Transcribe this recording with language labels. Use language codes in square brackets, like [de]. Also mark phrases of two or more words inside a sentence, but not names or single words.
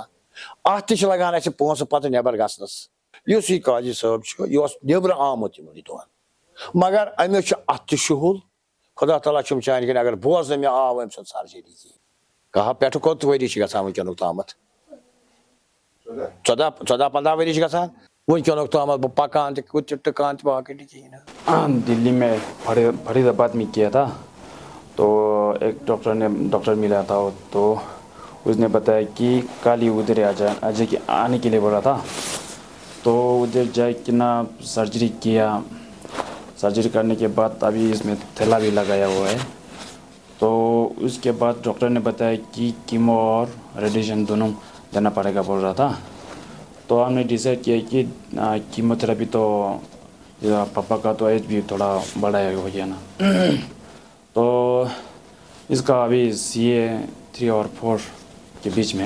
[ks] اتھ تہِ چھِ لگان اسہِ پونٛسہٕ پتہٕ نٮ۪بر گژھنس. یُس یہِ قاضی صٲب چھُ, یہِ اوس نٮ۪برٕ آمُت یِمنٕے دۄہن, مگر أمِس چھُ اتھ تہِ شُہُل. خدا تعالیٰ چھُم چانہِ کِنۍ, اگر بوزنہٕ مےٚ آو أمۍ سُنٛد سرجری کِہیٖنۍ. کاہ پٮ۪ٹھٕ کوٚت ؤری چھِ گژھان ؤنکیٚنُک تامتھ, 14-15 ؤری چھِ گژھان ؤنکیٚنُک تامتھ. بہٕ پکان تہِ, کُد تہِ ٹٕکان تہِ, باقٕے نہٕ کِہیٖنۍ نہٕ. [hi] दिल्ली में फ़रीद आबाद में किया था, तो एक डॉक्टर मिला था, तो उस ने बताया कि कल ही इधर आने के लिए बोला था. तो इधर जा के ना सर्जरी किया. सर्जरी करने के बाद अभी इस में थैला भी लगाया हुआ है. तो उसके बाद डॉक्टर ने बताया कि कीमो और रेडिएशन दोनों देना पड़ेगा बोल रहा था। तो हमने डिसाइड किया कि कीमोथेरेपी तो पापा का तो एज भी थोड़ा बड़ा हो गया ना तो इसका अभी CA 3 और 4 के बीच में है।